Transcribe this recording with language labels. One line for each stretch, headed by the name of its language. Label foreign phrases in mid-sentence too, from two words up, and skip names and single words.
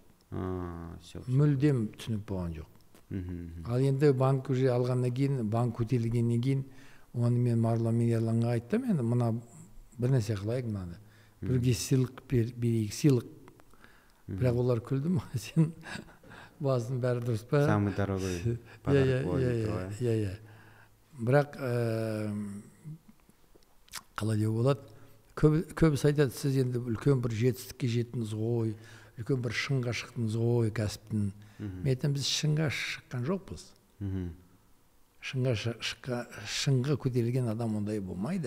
Kazakh: Мүлдем түсінік болған жоқ. Ал енді банк уже алғаннан кейін, банк көтерілгеннен кейін, оны мен Марғұлан мен Ерланға айттым, енді мына бір нәрсе қылайық мынаны. Бірге сыйлық берейік, сыйлық. Бірақ олар күлді ма? Сен басын бәрі дұрыс па?
Russian: Самый дорогой подарок болады.
Kazakh: Иә. Бірақ қалай деу болады? Көбісі айтады, сіз енді үлкен бір жетістікке жеттіңіз ғой, үлкен бір шыңға шықтыңыз ғой кәсіптің. Мен айтам, біз шыңға шыққан жоқпыз. Шыңға көтерілген адам ондай болмайды.